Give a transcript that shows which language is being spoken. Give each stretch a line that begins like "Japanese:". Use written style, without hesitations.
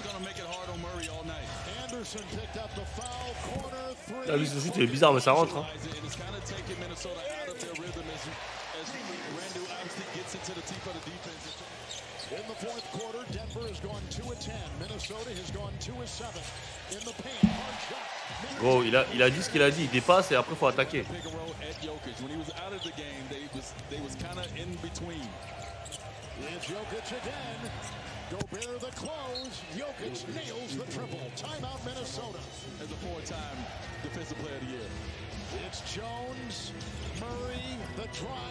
English: Gonna make it hard on Murray all night. Anderson picked up the foul, corner 3.
French: Là, lui, ce shoot, il est bizarre, mais ça rentre, hein.
English: It is kind of taking Minnesota out of their rhythm as Randall obviously gets into the teeth of the defense. In the fourth quarter, Denver has gone 2 of 10. Minnesota has gone 2 of 7. In the paint, hard shot.
French: Gros, il a dit ce qu'il a dit. Il dépasse et après, il faut attaquer.
English: Pick and roll at Jokic. When he was out of the game, they was kind of in between. It's Jokic again. Gobert the close. Jokic nails the triple. Timeout Minnesota. As a 4-time defensive player of the year. It's Jones, Murray, the drive,